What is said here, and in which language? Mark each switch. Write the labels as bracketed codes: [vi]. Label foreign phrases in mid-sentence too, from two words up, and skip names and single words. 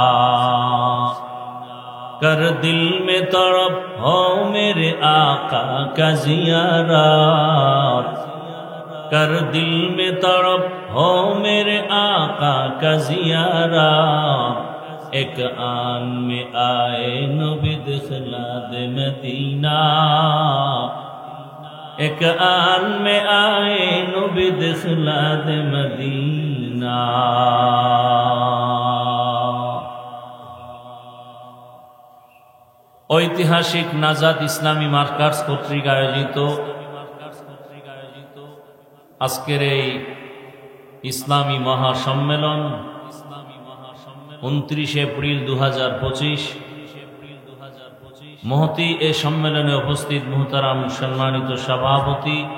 [ur] کر دل میں تڑپ ہو میرے آقا کا زیارت کر دل میں تڑپ ہو میرے آقا کا زیارت ایک آن میں آئے نبی دخلا دے مدینہ ایک آن میں آئے نبی دخلا دے مدینہ [bn] ঐতিহাসিক নাজাত ইসলামী মার্কার্স কর্তৃক আয়োজিত আজকের এই ইসলামী মহাসম্মেলন 29 এপ্রিল 2025 মহতি এ সম্মেলনে উপস্থিত মুহতারাম সম্মানিত সভাপতি